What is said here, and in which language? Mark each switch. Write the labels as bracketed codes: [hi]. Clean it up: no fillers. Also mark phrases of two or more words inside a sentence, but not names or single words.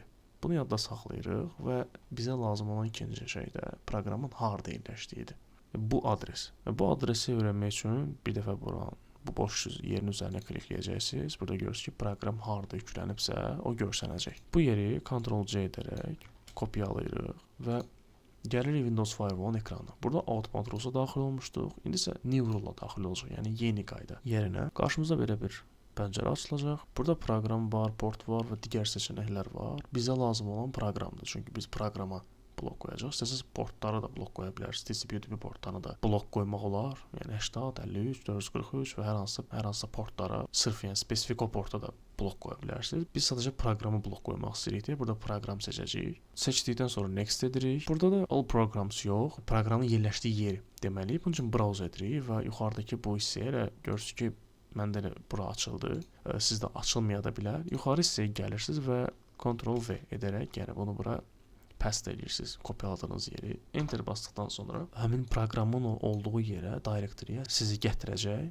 [az] Bunu yadda saxlayırıq və bizə lazım olan ikinci şey də proqramın harda yerləşdiyidir. Bu adres. Bu adresi öyrənmək üçün bir dəfə bu boş yerin üzərinə klikləyəcəksiniz. Burada görürsünüz ki, proqram harda yüklənibsə, o görsənəcək. Bu yeri Ctrl+C edərək kopyalayırıq və gəlirik Windows Firewall ekranına. Burada [en] outbound rules-a [az] daxil olmuşduq. İndi isə [en] new rule-a [az] daxil olacaq, yəni yeni qayda yerinə. Qarşımıza belə bir pəncərə açılacaq. Burada proqram var, port var və digər seçənəklər var. Bizə lazım olan proqramdır. Çünki biz proqrama blok qoyacaq. İstəsəniz portları da blok qoya bilərsiniz. TCP/UDP portlarını da blok qoymaq olar. Yəni 80, 53, 443 və hər hansısa portlara sırf yəni spesifik o porta da blok qoya bilərsiniz. Biz sadəcə proqramı blok qoymaq istəyirik. Burada proqram seçəcəyik. Seçdikdən sonra next edirik. Burada da [en] all programs [az] yox, proqramın yerləşdiyi yeri deməliyik. Bunun üçün browse edirik və yuxarıdakı bu hissəyə elə görürsünüz ki, məndə də bura açıldı. Sizdə açılmaya da bilər. Yuxarı hissəyə gəlirsiniz və Ctrl+V edərək yəni bunu bura paste edirsiniz, kopyaladığınız yeri. Enter basdıqdan sonra həmin proqramın olduğu yerə, directory-yə sizi gətirəcək.